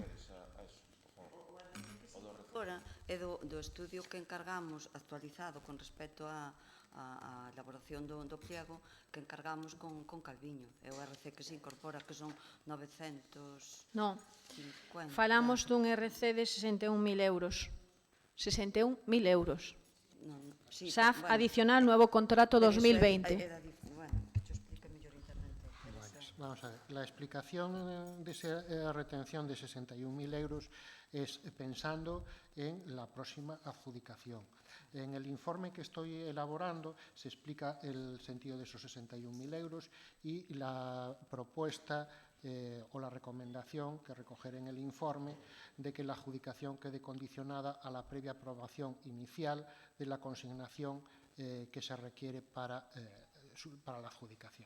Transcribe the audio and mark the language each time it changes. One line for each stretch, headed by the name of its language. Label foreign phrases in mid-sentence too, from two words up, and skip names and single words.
Galician: É do estudio que encargamos actualizado con respecto á elaboración do pliego que encargamos con Calviño. É o RC que se incorpora, que son 950. Non, falamos dun RC de 61.000 euros. 61.000 euros.
Spanish: SAF adicional, nuevo contrato 2020. Vamos a ver, la explicación de esa retención de 61.000 euros es pensando en la próxima adjudicación. En el informe que estoy elaborando se explica el sentido de esos 61.000 euros y la propuesta o la recomendación que recoger en el informe de que la adjudicación quede condicionada a la previa aprobación inicial de la consignación que se requiere para la adjudicación.